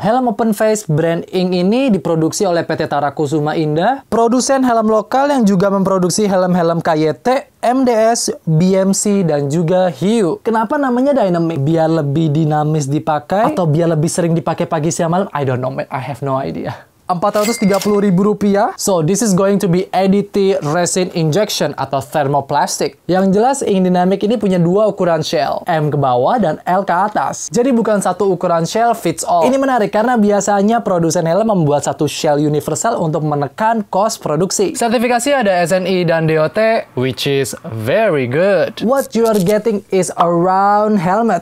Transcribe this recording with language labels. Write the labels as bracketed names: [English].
[Indonesian] Helm open face brand Ink ini diproduksi oleh PT Tarakusuma Indah, produsen helm lokal yang juga memproduksi helm-helm KYT, MDS, BMC, dan juga Hiu. Kenapa namanya Dynamic? Biar lebih dinamis dipakai atau biar lebih sering dipakai pagi siang malam? [English] I don't know man, I have no idea. Rp430.000. So, this is going to be ADT resin injection atau thermoplastic. [Indonesian] Yang jelas, Ink Dynamic ini punya dua ukuran shell, M ke bawah dan L ke atas. Jadi bukan satu ukuran shell [English] fits all. [Indonesian] Ini menarik karena biasanya produsen helm membuat satu shell universal untuk menekan cost produksi. Sertifikasi ada SNI dan DOT, [English] which is very good. What you are getting is a round helmet.